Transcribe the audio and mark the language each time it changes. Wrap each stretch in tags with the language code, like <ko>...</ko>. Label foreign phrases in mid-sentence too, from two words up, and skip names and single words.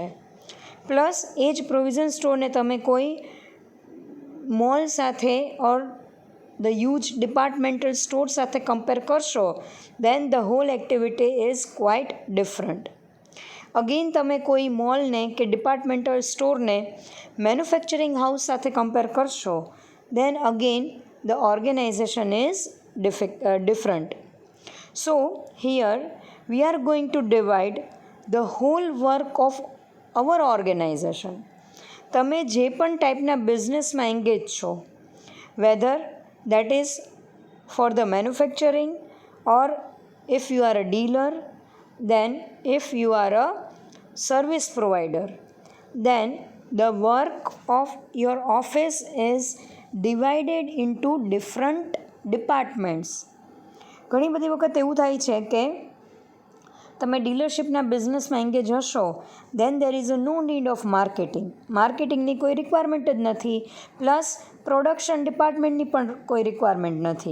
<gu>પ્લસ એ જ પ્રોવિઝન સ્ટોરને તમે કોઈ મોલ સાથે</gu> <en>or the huge departmental store</en> <gu>સાથે કમ્પેર કરશો,</gu> <en>then the whole activity is quite different.</en> <gu>અગેન તમે કોઈ મોલને કે ડિપાર્ટમેન્ટલ સ્ટોરને</gu> <en>manufacturing house</en> <gu>સાથે કમ્પેર કરશો,</gu> <en>then again the organization is different. So here we are going to divide the whole work of our organization.</en> <gu>તમે જે પણ ટાઈપના બિઝનેસમાં એંગેજ છો,</gu> <en>whether that is for the manufacturing, or if you are a dealer, then if you are a service provider, then the work of your office is divided into different ડિપાર્ટમેન્ટ્સ.</en> <gu>ઘણી બધી વખત એવું થાય છે કે તમે ડીલરશીપના બિઝનેસમાં એંગેજ હશો,</gu> <en>then there is a no need of marketing</en> <gu>કોઈ રિક્વાયરમેન્ટ જ નથી, પ્લસ</gu> <en>production department</en> <gu>પણ કોઈ રિક્વાયરમેન્ટ નથી.</gu>